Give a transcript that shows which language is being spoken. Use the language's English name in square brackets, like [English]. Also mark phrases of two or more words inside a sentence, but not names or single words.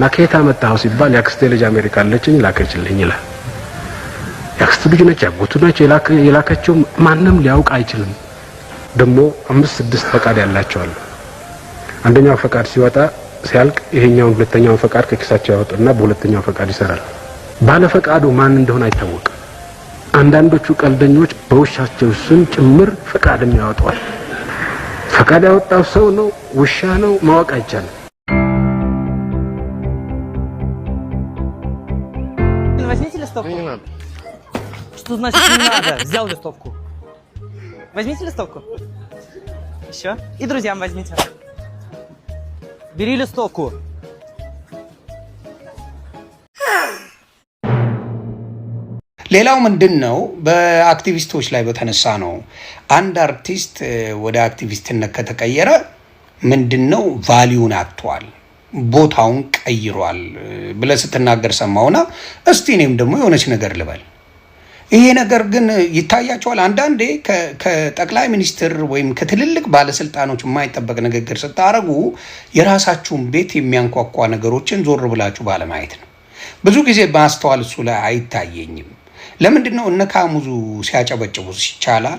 [Amharic] ከየት አመጣው ሲባል ያክስቴ ልጅ አሜሪካ አለችኝ ላከችልኝ ይላል። ያክስቱ ልጅ ነች ያጎቱ ነች የላከችው ማንም ሊያውቅ አይችልም። ደግሞ 5-6 ፈቃድ ያላቸው አሉ። አንደኛው ፈቃድ ሲወጣ ሲያልቅ ይሄኛውን ሁለተኛውን ፈቃድ ከኪሳቸው ያወጡና በሁለተኛው ፈቃድ ይሰራል። ባለ ፈቃዱ ማን እንደሆነ አይታወቅም። አንዳንዶቹ ቀልደኞች በውሻቸው ስም ጭምር ፈቃድም ያወጣዋል። ፈቃድ ያወጣው ሰው ነው ውሻ ነው ማወቅ አይቻልም። [Russian] Возьмите листовку. Не надо. Что значит не надо? Взял листовку. Возьмите листовку. Еще. И друзьям возьмите. Бери листовку. [Amharic] ሌላው ምንድነው በአክቲቪስቶች ላይ በተነሳ ነው። አንድ አርቲስት ወደ አክቲቪስትነት ከተቀየረ ምንድነው ቫልዩን አጥቷል። ቦታውን ቀይሯል ብለህ ስትናገር ሰማውና እስቲ እኔም ደግሞ የሆነች ነገር ልበል። ይሄ ነገር ግን ይታያቸዋል። አንዳንዴ ከጠቅላይ ሚኒስትር ወይም ከትልልቅ ባለስልጣኖች የማይጠበቅ ንግግር ስታረጉ የራሳችሁን ቤት የሚያንኳኳ ነገሮችን ዞር ብላችሁ ባለማየት ነው። ብዙ ጊዜ ማስተዋል እሱ ላይ አይታየኝም። ለምንድን ነው እነ ካሙዙ ሲያጨበጭቡ ይቻላል?